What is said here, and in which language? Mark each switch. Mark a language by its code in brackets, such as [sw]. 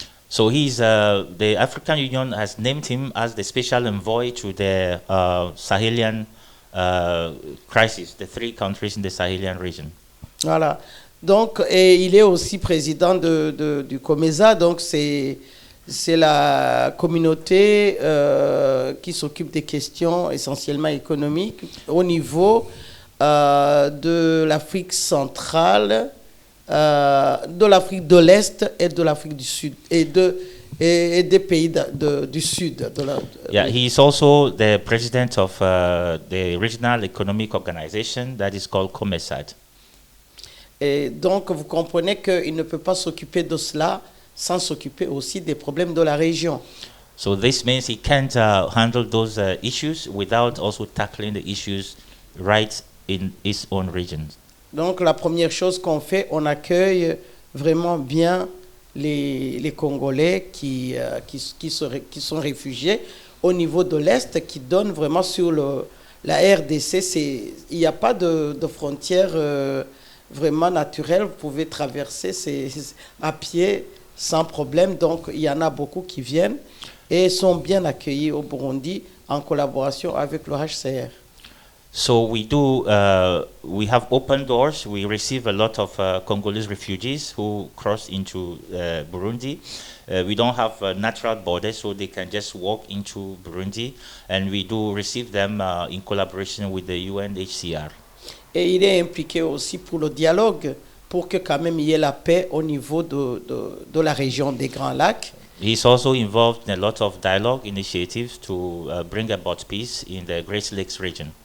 [en] So the African Union has named him as the special envoy to the Sahelian crisis, the 3 countries in the Sahelian region. [fr] Voilà. Donc, et il est aussi président du COMESA, donc c'est la communauté qui s'occupe des questions essentiellement économiques au niveau de l'Afrique centrale, de l'Afrique de l'Est et de l'Afrique du Sud et des pays du Sud. [en] Yeah, he is also the president of the Regional Economic Organization that is called COMESAD. [fr] Et donc, vous comprenez qu'il ne peut pas s'occuper de cela sans s'occuper aussi des problèmes de la région. [en] So this means he can't handle those issues without also tackling the issues right in his own region. [fr] Donc la première chose qu'on fait, on accueille vraiment bien les Congolais qui sont réfugiés au niveau de l'Est, qui donnent vraiment sur la RDC. Il n'y a pas de frontière vraiment naturelle. Vous pouvez traverser à pied sans problème. Donc, il y en a beaucoup qui viennent et sont bien accueillis au Burundi en collaboration avec le HCR. [en] So we have open doors. We receive a lot of Congolese refugees who cross into Burundi. We don't have natural borders, so they can just walk into Burundi, and we do receive them in collaboration with the UNHCR. [fr] Et il est impliqué aussi pour le dialogue, pour que quand même il y ait la paix au niveau de la région des Grands Lacs. [en] He's also involved in a lot of dialogue initiatives to bring about peace in the Great Lakes region.